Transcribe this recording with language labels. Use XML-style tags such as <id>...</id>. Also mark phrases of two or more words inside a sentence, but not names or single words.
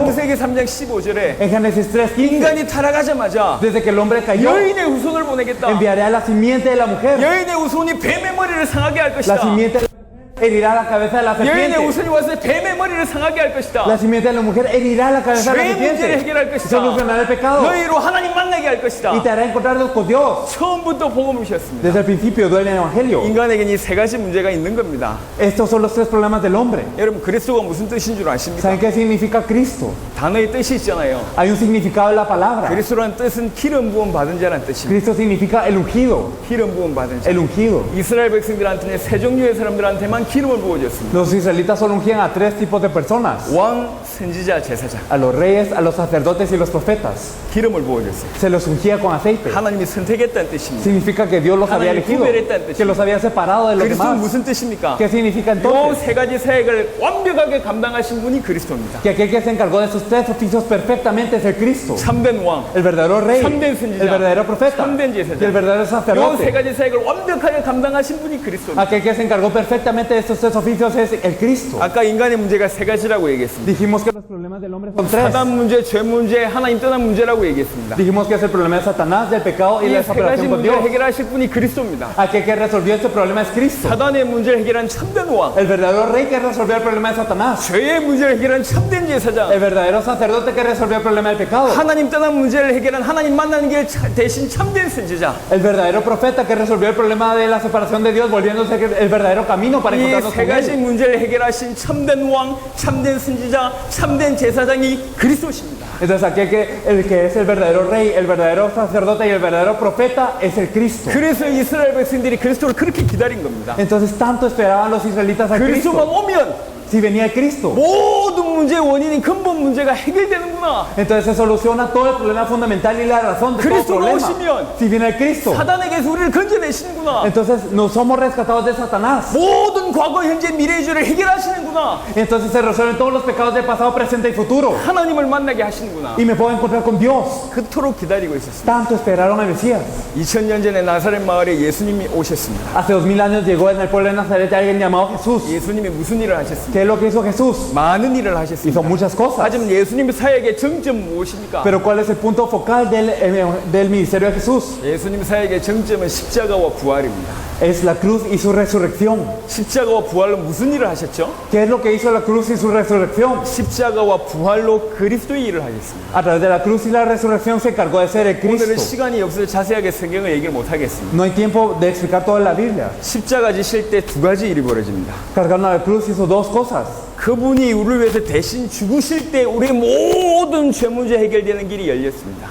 <ko>창세기 3장 15절에</ko> <es>en Génesis 3:15,</es> <ko>인간이 타락하자마자</ko> <es>desde que el hombre cayó,</es> <ko>여인의 후손을 보내겠다.</ko> <es>enviaré a la simiente de la mujer.</es> <ko>여인의 후손이 뱀의 머리를 상하게 할</ko> <es>La</es> <ko>것이다.</ko> <es>simiente herirá la cabeza de la</es> <ko>여인의</ko> <es>serpiente.</es> <ko>후손이 와서 뱀의 머리를 상하게 할 것이다.</ko> <es>La simiente de la mujer herirá la cabeza de la</es> <ko>죄의 문제를</ko> <es>serpiente.</es> <ko>해결할 것이다.</ko> <es>Solucionará el pecado</es> <ko>너희로 하나님 만나게 할 것이다.</ko> <es>y te hará encontrarnos con Dios.</es> <ko>처음부터 복음이셨습니다.</ko> <es>Desde el principio del evangelio.</es> <ko>인간에게는 이 세 가지 문제가 있는 겁니다.</ko> <es>Estos son los tres problemas del hombre.</es> <ko>여러분 그리스도가 무슨 뜻인 줄 아십니까?</ko> <es>¿Saben qué significa Cristo?</es> <ko>단어의 뜻이 있잖아요.</ko> <es>Hay un significado en la palabra.</es> <ko>그리스도라는 뜻은 기름 부음 받은 자라는 뜻입니다.</ko> <es>Cristo significa el ungido.</es> <ko>기름 부음 받은 자.</ko> <es>El ungido.</es> <ko>이스라엘 백성들한테는 세 종류의 사람들한테만 기름을 부어줬습니다.</ko> <es>Los israelitas solo ungían a tres tipos de personas:</es> <ko>왕, 선지자, 제사장.</ko> <es>a los reyes, a los sacerdotes y los profetas.</es> <ko>기름을 부어줬어요.</ko> <es>Se los ungía con aceite.</es> <ko>하나님이 선택했다는 뜻입니다.</ko> <es>Significa que Dios los había</es> <ko>하나님이</ko> <es>elegido,</es> <ko>구별했다는 뜻입니다.</ko> <es>que los había separado de los</es> <ko>그리스도는</ko> <es>demás.</es> <ko>무슨 뜻입니까?</ko> <es>¿Qué significa</es> <ko>이</ko> <es>entonces?</es> <ko>세 가지 사역을 완벽하게 감당하신 분이 그리스도입니다.</ko> <es>Que aquel que se encargó de esos tres oficios perfectamente es el Cristo,</es> <ko>참된 왕,</ko> <es>el verdadero rey,</es> <ko>참된 선지자,</ko> <es>el verdadero profeta</es> <ko>참된</ko> <es>y el</es> <ko>제사장.</ko> <es>verdadero</es> <ko>이 세</ko> <es>sacerdote.</es> <ko>가지 사역을 완벽하게 감당하신 분이 그리스도입니다.</ko> <es>Aquel que se encargó perfectamente de estos tres oficios es el Cristo.</es> <ko>아까 인간의 문제가 세 가지라고 얘기했습니다.</ko> <es>Dijimos que los problemas del hombre son tres.</es> <ko>사단 문제, 죄 문제, 하나님 떠난 문제라고 얘기했습니다.</ko> <es>Dijimos que es el problema de Satanás, del pecado y</es> <ko>이</ko> <es>la</es> <ko>세 가지</ko> <es>separación con</es> <ko>문제를</ko> <es>Dios.</es> <ko>해결하실 분이 그리스도입니다.</ko> <es>Aquel que resolvió este problema es Cristo.</es> <ko>사단의 문제를 해결한 참된 왕,</ko> <es>El verdadero rey que resolvió el problema de Satanás.</es> <ko>죄의 문제를 해결한 참된 제사장,</ko> <es>El verdadero sacerdote que resolvió el problema del pecado.</es> <ko>하나님 떠난 문제를 해결한 하나님 만나는 길 대신 참된 선지자.</ko> <es>El verdadero profeta que resolvió el problema de la separación de Dios, volviéndose el verdadero camino para</es> <ko>이</ko> <es>encontrarnos</es> <ko>세</ko> <es>con</es> <ko>가지</ko> <es>Él.</es> <ko>문제를 해결하신 참된 왕, 참된 선지자, 참된 제사장이 그리스도십니다.</ko> <es>Entonces el que es el verdadero rey, el verdadero sacerdote y el verdadero profeta es el Cristo.</es> <ko>그래서 이스라엘 백성들이 그리스도를 그렇게 기다린 겁니다.</ko> <es>Entonces tanto esperaban los israelitas a</es> <ko>그리스도만</ko> <es>Cristo.</es> <ko>오면</ko> <es>Si venía el Cristo,</es> <ko>모든 모든 문제의 원인인 근본 문제가 해결되는구나.</ko> <es>Entonces se soluciona todo el problema fundamental y la razón de todo el Cristo problema.</es> <ko>오시면</ko> <es>Si viene el Cristo,</es> <ko>사단에게서 우리를 건져내시는구나.</ko> <es>entonces no somos rescatados de Satanás.</es> <ko>모든 과거, 현재, 미래의 죄를 해결하시는구나.</ko> <es>Entonces se resuelven todos los pecados del pasado, presente y futuro.</es> <ko>하나님을 만나게 하시는구나.</ko> <es>Y me puedo encontrar con Dios.</es> <ko>그토록 기다리고 있었습니다.</ko> <es>Tanto esperaron al Mesías.</es> <ko>2000년 전에 나사렛 마을에 예수님이 오셨습니다.</ko> <es>Hace 2000 años llegó en el pueblo de Nazaret alguien llamado Jesús.</es> <ko>예수님이 무슨 일을 하셨습니까?</ko> <es>¿Qué es lo que hizo Jesús?</es> <ko>많은 일을</ko> <es>Hizo</es> <ko>하셨습니다.</ko> <es>muchas cosas.</es> <ko>하지만 예수님의 사역의 정점 무엇입니까?</ko> <es>Pero ¿cuál es el punto focal del ministerio de Jesús?</es> <ko>예수님 사역의 정점은 십자가와 부활입니다.</ko> <es>Es la cruz y su resurrección.</es> <ko>십자가와 부활로 무슨 일을 하셨죠?</ko> <es>¿Qué es lo que hizo la cruz y su resurrección?</es> <ko>십자가와 부활로 그리스도의 일을 하셨습니다.</ko> <es>A través de la cruz y la resurrección se encargó de ser el</es> <ko>오늘은</ko> <es>Cristo.</es> <ko>시간이 없어서 자세하게 성경을 얘기를 못 하겠습니다.</ko> <es>No hay tiempo de explicar toda la Biblia.</es> <ko>십자가 지실 때 두 가지 일이 벌어집니다.</ko> <es>Cargando a la cruz hizo dos cosas.</es> <ko>그분이 우리를 위해서 대신 죽으실 때 우리의 모든 죄 문제 해결되는 길이 열렸습니다.</ko>